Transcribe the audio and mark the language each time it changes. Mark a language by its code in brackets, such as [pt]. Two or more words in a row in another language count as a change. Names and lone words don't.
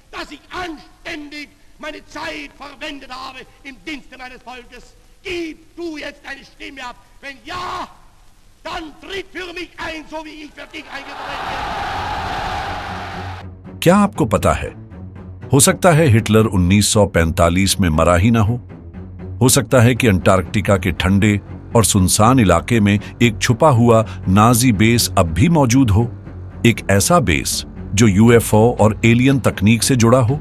[de] dass ich anständig meine Zeit verwendet habe im Dienste meines Volkes. Gib du jetzt deine Stimme ab. Wenn ja, dann tritt für mich ein, so wie ich für dich eingetreten bin. [hi] क्या आपको पता है, हो सकता है हिटलर 1945 में मरा ही ना हो सकता है कि अंटार्कटिका के ठंडे और सुनसान इलाके में एक छुपा हुआ नाजी बेस अब भी मौजूद हो, एक ऐसा बेस जो यूएफओ और एलियन तकनीक से जुड़ा हो।